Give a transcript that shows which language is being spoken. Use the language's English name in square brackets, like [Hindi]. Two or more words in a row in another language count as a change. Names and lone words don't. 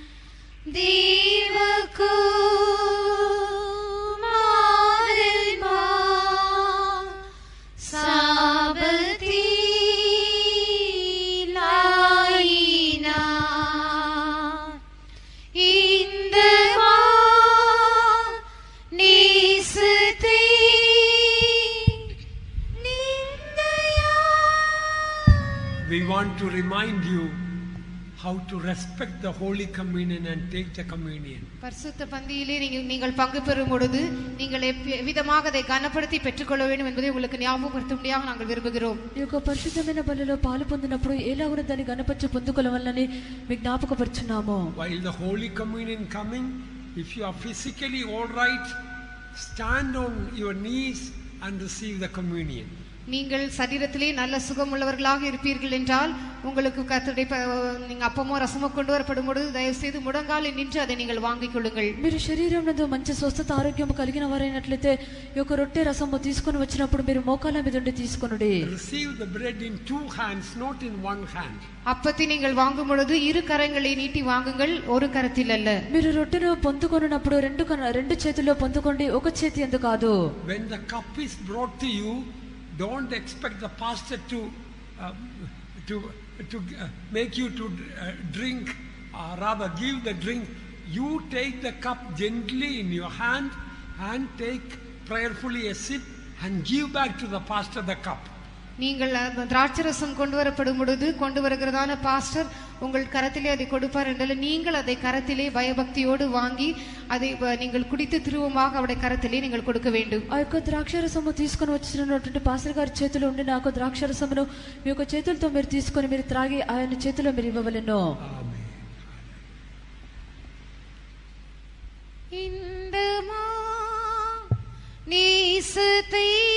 [Tamil] தேவகுமாரன் சாபத்திலாயினார். இந்த நேசத்தை [English] We want to remind you how to respect the Holy Communion and take the communion. [Tamil] பரிசுத்த பந்தியிலே நீங்கள் பங்கு பெறும் பொழுது நீங்கள் எவ்விதமாக அதை கனப்படுத்தி பெற்றுக்கொள்ள வேண்டும் என்பதை உங்களுக்கு ஞாபகப்படுத்தும்படியாக நாங்கள் விரும்புகிறோம். [Telugu] ఈ యొక్క పరిశుద్ధమైన బలిలో పాలు పొందినప్పుడు ఎలాగున దాన్ని గణపరిచి పొందుకోవాలని మీకు జ్ఞాపకపరుచున్నాము. [English] While the Holy Communion coming, if you are physically all right, stand on your knees and receive the communion. [Tamil] நீங்கள் சரீரத்திலே நல்ல சுகம் உள்ளவர்களாக இருப்பீர்கள் என்றால் உங்களுக்கு கர்த்தருடைய நீங்க அப்பமோ ரசமோ கொண்டு வரப்படும் பொழுது தயவு செய்து முடங்காலில் நின்று அதை நீங்கள் வாங்கிக் కొள்ளுங்கள். [Telugu] మీరు శరీరం నందు మంచి స్వస్థత ఆరోగ్యం కలిగిన వారైనట్లయితే ఈ యొక్క రొట్టె రసము తీసుకొని వచ్చినప్పుడు మీరు మోకాళ్ళ మీద ఉండి తీసుకొనుడి. [English] Receive the bread in two hands, not in one hand. [Tamil] அப்பத்தை நீங்கள் வாங்கும் பொழுது இரு கரங்களை நீட்டி வாங்குங்கள், ஒரு கரத்தில் அல்ல. [Telugu] మీరు రొట్టెను పొందుకొనున్నప్పుడు రెండు చేతుల్లో పొందుకోండి, ఒక చేతి యందు కాదు. [English] When the cup is brought to you, don't expect the pastor to make you to drink, or rather give the drink. You take the cup gently in your hand and take prayerfully a sip and give back to the pastor the cup. [Tamil] நீங்கள் திராட்சரசம் கொண்டு வரப்படும் பொழுது கொண்டு வருகிறதான பாஸ்டர் உங்கள் கரத்திலே அதை கொடுப்பார் என்றால் நீங்கள் அதை கரத்திலே பயபக்தியோடு வாங்கி அதை நீங்கள் குடித்து திருவமாக அவருடைய கரத்திலே நீங்கள் கொடுக்க வேண்டும். [Telugu] ఆ యొక్క ద్రాక్షరసము తీసుకొని వచ్చినటువంటి పాస్టర్ గారి చేతిలో ఉండి నాకు ద్రాక్షరసమును మీ యొక్క చేతులతో మీరు తీసుకొని మీరు త్రాగి ఆయన చేతిలో మీరు ఇవ్వవలెను. [Tamil] இந்த நேசத்தை